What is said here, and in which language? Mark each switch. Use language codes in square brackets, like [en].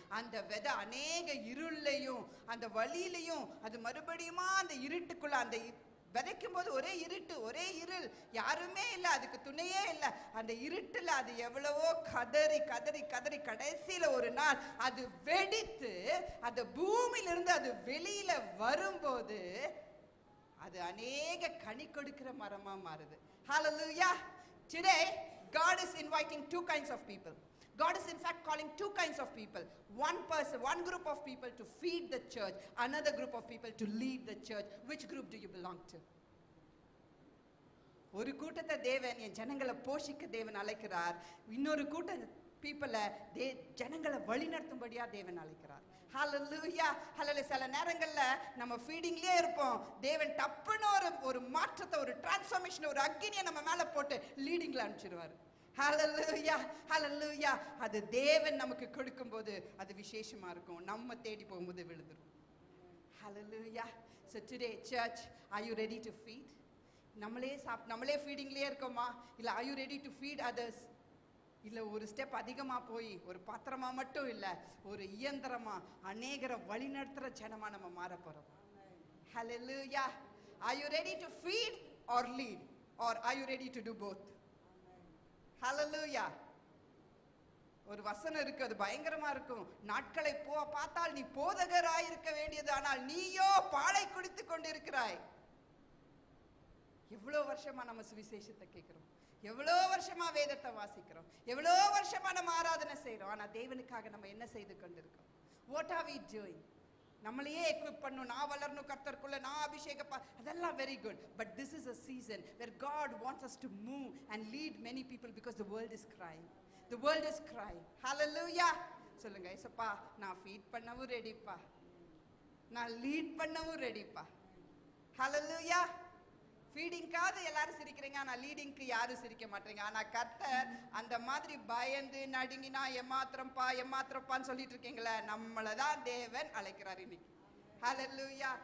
[ta] அந்த விதை அநேக இருளையும் அந்த வழியிலையும் அது மறுபடியுமா அந்த இருட்டுக்குள்ள, அந்த விதைக்கும் போது ஒரே இருட்டு, ஒரே இருள், யாருமே இல்லை, அதுக்கு துணையே இல்லை. அந்த இருட்டுல அது எவ்வளவோ கதறி கதறி கதறி கடைசியில ஒரு நாள் அது வெடித்து அந்த பூமியிலிருந்து அது வெளியில வரும்போது அது அநேக கனி கொடுக்கிற மரமா மாறுது. [en] Hallelujah. Today God is inviting two kinds of people. God is in fact calling two kinds of people. One group of people to feed the church, another group of people to lead the church. Which group do you belong to? [ta] ஒரு கூட்டத்தை தேவன் என் ஜனங்களை போஷிக்க தேவன் அழைக்கிறார். இன்னொரு கூட்ட பீப்பிளை ஜனங்களை வழிநடத்தும்படியா தேவன் அழைக்கிறார். ஹalleluya, ஹalleluya. சில நேரங்கள்ல நம்ம ஃபீடிங்லயே இருப்போம். தேவன் டப்புன்னு ஒரு மாற்றத்தை, ஒரு டிரான்ஸ்ஃபர்மேஷன், ஒரு அக்னியை நம்ம மேல போட்டு லீடிங்ல அனுப்பிச்சிடுவார். ஹalleluya, ஹalleluya. அது தேவன் நமக்கு கொடுக்கும்போது அது விசேஷமா இருக்கும். நம்ம தேடி போகும்போது விழுந்துரும். ஹalleluya. [en] So today church, are you ready to feed? [ta] நம்மளே ஃபீடிங்லயே இருக்கோமா? [en] இல்ல are you ready to feed others? [ta] இல்ல ஒரு ஸ்டெப் அதிகமா போய் ஒரு பாத்திரமா மட்டும் இல்ல, ஒரு இயந்திரமா அநேகரை வழிநடத்துற ஜனமா நம்ம மாற போறோம். [en] Hallelujah. Are you ready to feed or lead, or are you ready to do both? Hallelujah. [ta] ஒரு வசனம் இருக்கு, அது பயங்கரமா இருக்கும். நாட்களை பார்த்தால் நீ போதகராய் இருக்க வேண்டியது, ஆனால் நீயோ பாலை குடித்துக் கொண்டிருக்கிறாய். எவ்வளவு வருஷமா நம்ம சுவிசேஷத்தை கேட்கிறோம், எவ்வளோ வருஷமா வேதத்தை வாசிக்கிறோம், எவ்வளோ வருஷமா நம்ம ஆராதனை செய்யறோம். ஆனா தேவனுக்காக நம்ம என்ன செய்து கொண்டிருக்கோம்? [en] What are we doing? [ta] நம்மளையே எக்விப் பண்ணணும், நான் வளரணும் கர்த்தருக்குள்ள, நான் அபிஷேகம், அதெல்லாம் very good. [en] But this is a season where God wants us to move and lead many people because the world is crying. The world is crying. Hallelujah. [ta] சொல்லுங்க, ஏசப்பா நான் ஃபீட் பண்ணவும் ரெடிப்பா, நான் லீட் பண்ணவும் ரெடிப்பா. Hallelujah. ஃபீடிங்காவது எல்லாரும் சிரிக்கிறீங்க, ஆனா லீடிங்க்கு யாரும் சிரிக்க மாட்டீங்க. ஆனா கர்த்தர் அந்த மாதிரி பயந்து நடுங்கினா ஏமாத்திரப்பான்னு சொல்லிட்டு இருக்கீங்களே, நம்மளை தான் தேவன் அழைக்கிறார் இன்னைக்கு. ஹalleluya.